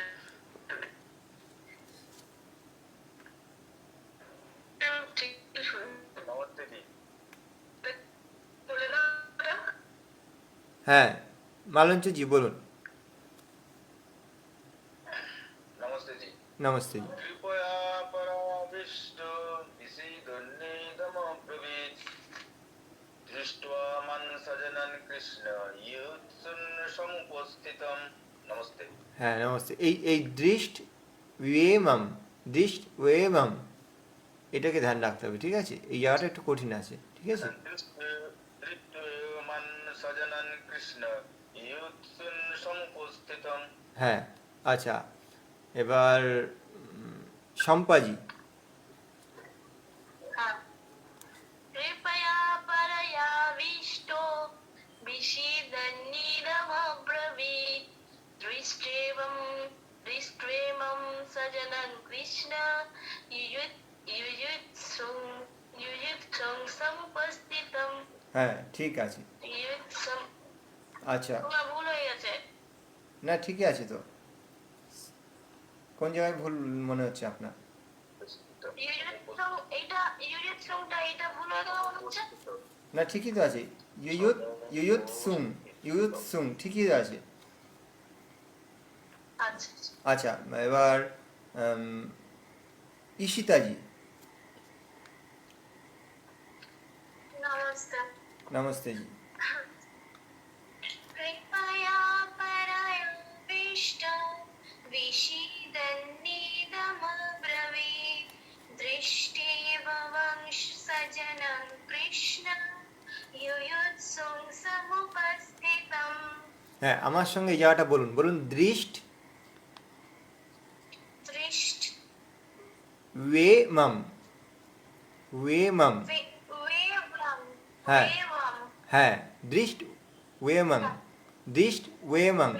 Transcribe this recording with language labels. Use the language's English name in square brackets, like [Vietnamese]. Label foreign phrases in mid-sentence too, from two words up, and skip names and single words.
[Bangla] নমস্তে জি। হ্যাঁ মালঞ্চজি বলুন। নমস্তে জি। নমস্তে জি। [Sanskrit] कृपया पराविष्टो विषीदन्नेदमब्रवीत् दृष्ट्वा मन् सजनन् कृष्ण युत्सुन् समुपस्थितं। [Hindi] नमस्ते। [Bangla] হ্যাঁ নমস্তে। এই [Sanskrit] दृष्ट वेमम [Bangla] এটাকে ধ্যান রাখতে হবে, ঠিক আছে? এই জায়গাটা একটু কঠিন আছে, ঠিক আছে? [Sanskrit] दृष्ट्वा मन् सजनन् कृष्ण युत्सुन् समुपस्थितं। [Bangla] হ্যাঁ আচ্ছা, এবার শম্পাজি। [Sanskrit] कृपया परया विष्टो विषीदन्नेदमब्रवीत् दृष्ट्वेमं सजनं कृष्ण युयुत्सुं समुपस्थितम्। [Bangla] হ্যাঁ ঠিক আছে। [Sanskrit] युयुत्सुं [Bangla] আচ্ছা, তোমার ভুল হয়ে গেছে। না ঠিকই আছে তো। কোন জায়গায় ভুল মনে হচ্ছে আপনার? ইউরিথ্রম ইউরিথ্রমটা এটা ভুল হয়ে গেল মনে হচ্ছে। না ঠিকই তো আছে। ইউয়ুৎসুং ঠিকই তো আছে। আচ্ছা আচ্ছা, এবার ঈশিতাজি। [Hindi] नमस्ते। [Bangla] নমস্তে জি। [Sanskrit] कृपया परया विष्णु विषीदन्नेदमब्रवीत् दृष्ट्वेमं सजनं कृष्ण युयुत्सुं समुपस्थितम्। [Bangla] হ্যাঁ আমার সঙ্গে এই জায়গাটা বলুন, বলুন দৃষ্ট [Sanskrit] दृष्ट ওয়েমম। ওয়েমম। वेवं [Bangla] হ্যাঁ [Sanskrit] वेवं [Bangla] হ্যাঁ [Sanskrit] दृष्ट वेमम। दृष्ट वेमम।